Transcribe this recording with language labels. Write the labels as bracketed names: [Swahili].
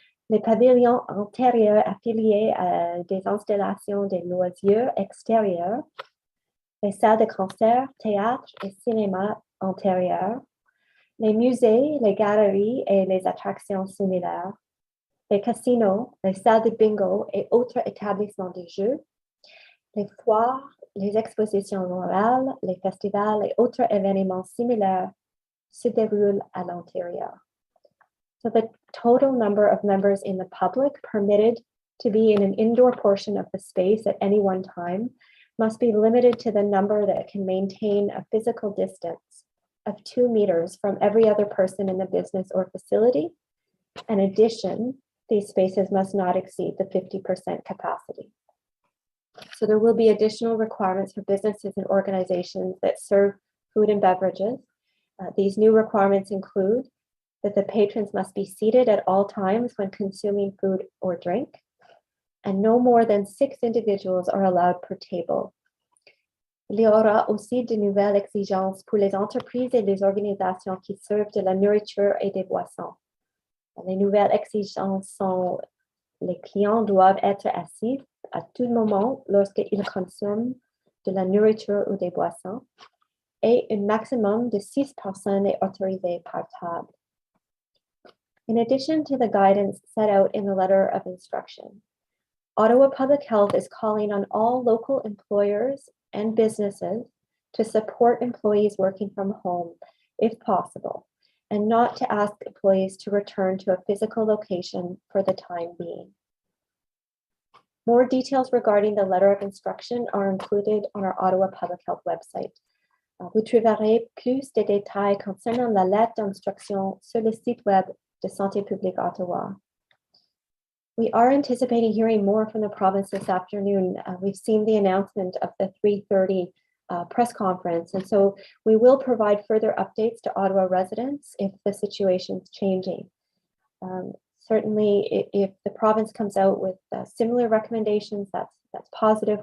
[French] les pavillons antérieurs affiliés à des installations de loisirs extérieurs, les salles de concert, théâtre et cinéma antérieurs, les musées, les galeries et les attractions similaires, les casinos, les salles de bingo et autres établissements de jeux, les foires, les expositions orales, les festivals et autres événements similaires se déroulent à l'intérieur. [English] So the total number of members in the public permitted to be in an indoor portion of the space at any one time must be limited to the number that can maintain a physical distance of 2 meters from every other person in the business or facility. In addition, these spaces must not exceed the 50% capacity. So there will be additional requirements for businesses and organizations that serve food and beverages. These new requirements include that the patrons must be seated at all times when consuming food or drink, and no more than 6 individuals are allowed per table. [French] Il y aura aussi de nouvelles exigences pour les entreprises et les organisations qui servent de la nourriture et des boissons. Les nouvelles exigences sont les clients doivent être assis à tout moment lorsqu'ils consomment de la nourriture ou des boissons, et un maximum de 6 personnes est autorisé par table. [English] In addition to the guidance set out in the letter of instruction, Ottawa Public Health is calling on all local employers and businesses to support employees working from home, if possible, and not to ask employees to return to a physical location for the time being. More details regarding the letter of instruction are included on our Ottawa Public Health website. [French] Vous trouverez plus de détails concernant la lettre d'instruction sur le site web de Santé publique Ottawa. [English] We are anticipating hearing more from the province this afternoon. We've seen the announcement of the 3:30 press conference, and so we will provide further updates to Ottawa residents if the situation is changing. Certainly, if the province comes out with similar recommendations, that's positive.